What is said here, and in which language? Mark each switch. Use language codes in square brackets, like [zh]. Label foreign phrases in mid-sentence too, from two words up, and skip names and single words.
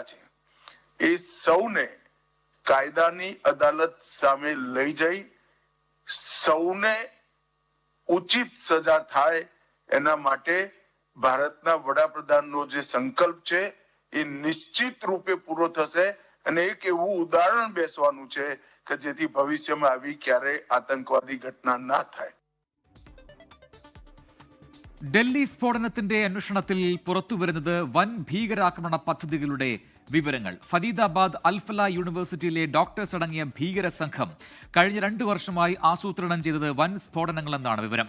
[gu] છે એ સૌને કાયદાની અદાલત સામે લઈ જઈ સૌને ઉચિત સજા થાય એના માટે ભારતના વડાપ્રધાનનો જે સંકલ્પ છે એ નિશ્ચિત રૂપે પૂરો થશે અને એક એવું ઉદાહરણ બેસવાનું છે કે જેથી ભવિષ્યમાં આવી ક્યારે આતંકવાદી ઘટના ના થાય. [ml] ഡൽഹി സ്ഫോടനത്തിന്റെ അന്വേഷണത്തിൽ പുറത്തുവരുന്നത് വൻ ഭീകരാക്രമണ പദ്ധതികളുടെ വിവരങ്ങൾ. ഫരീദാബാദ് അൽഫല യൂണിവേഴ്സിറ്റിയിലെ ഡോക്ടേഴ്സ് അടങ്ങിയ ഭീകര സംഘം കഴിഞ്ഞ 2 വർഷമായി ആസൂത്രണം ചെയ്തത് വൻ സ്ഫോടനങ്ങളെന്നാണ് വിവരം.